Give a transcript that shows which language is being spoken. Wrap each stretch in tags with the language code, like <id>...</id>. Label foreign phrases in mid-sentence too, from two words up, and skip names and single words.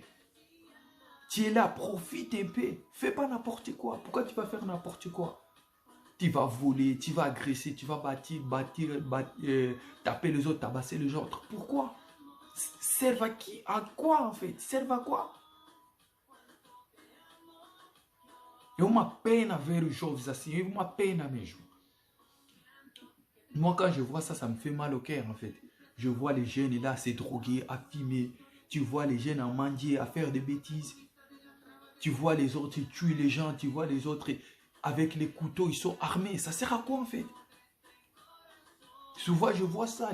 <fr>Tu es là, profite un peu. Fais pas n'importe quoi. Pourquoi tu vas faire n'importe quoi? Tu vas voler, tu vas agresser, tu vas taper les autres, tabasser les autres. Pourquoi? Serve à qui? À quoi en fait? Serve à quoi?</fr> <pt>É uma pena ver os jovens assim, é uma pena mesmo.</pt> <fr>Moi, quand je vois ça, ça me fait mal au cœur en fait. Je vois les jeunes là se droguer, à fumer. Tu vois les jeunes à mendier, à faire des bêtises. Tu vois les autres tuer les gens. Tu vois les autres avec les couteaux, ils sont armés. Ça sert à quoi en fait? Souvent, je vois ça.</fr>